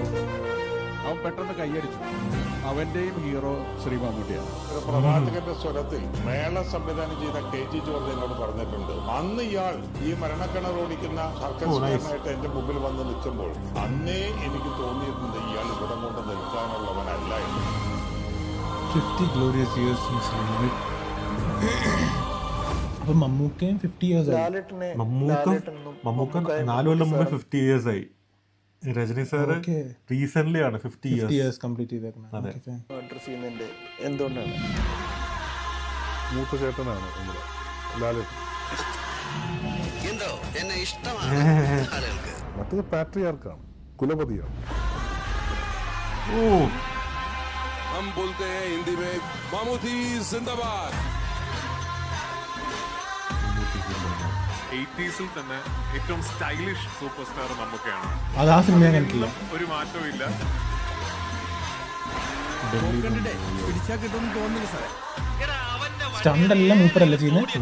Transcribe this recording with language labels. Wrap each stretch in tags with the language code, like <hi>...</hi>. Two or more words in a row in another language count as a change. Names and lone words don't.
<ml>അവൻ പെട്ടെന്ന് കൈയടിച്ചു. അവന്റെയും ഹീറോ ശ്രീ മമ്മൂട്ടിയാണ്. പ്രവാചകന്റെ സ്വരത്തിൽ മേള സംവിധാനം ചെയ്ത KG ജോർജ് എന്നോട് പറഞ്ഞിട്ടുണ്ട്, അന്ന് ഇയാൾ ഈ മരണക്കിണർ ഓടിക്കുന്ന സർക്കസ്കാരനായിട്ട് എന്റെ മുമ്പിൽ വന്ന് നിൽക്കുമ്പോൾ അന്നേ എനിക്ക് തോന്നിയിട്ടുണ്ട് ഇയാൾ ഇവിടെ കൊണ്ട് നിൽക്കാനുള്ളവനല്ല എന്ന്.</ml> <en>50 glorious years in cinema.</en> <ml>അപ്പോൾ മമ്മൂക്കയും 50 years ആയി. മമ്മൂക്ക 4 കൊല്ലം മുമ്പ് 50 years ആയി. രജനി സാർ റീസെന്റ് ആണ് 50 years കംപ്ലീറ്റ് ചെയ്തേക്കുന്നത്. അഡ്രസ് ചെയ്യുന്നതിന്റെ എന്തുകൊണ്ടാണ്? മൂത്ത ചേട്ടനാണ് ലാലേട്ടൻ. മറ്റേത് പാട്രിയാർക്കാണ്, കുലപതിയാണ്.</ml> <hi>हम बोलते हैं हिंदी में मामूटी जिंदाबाद.</hi> <ml>80s തന്നെ ഏറ്റവും</ml> <en>stylish super star</en> <ml>മമ്മൂക്കയാണ്. അത് ആ സിനിമ കണ്ടിട്ടില്ല. ഒരു മാറ്റവും ഇല്ല. സ്റ്റണ്ട് എല്ലാം മൂപ്പരല്ല ചെയ്യുന്നത്.</ml>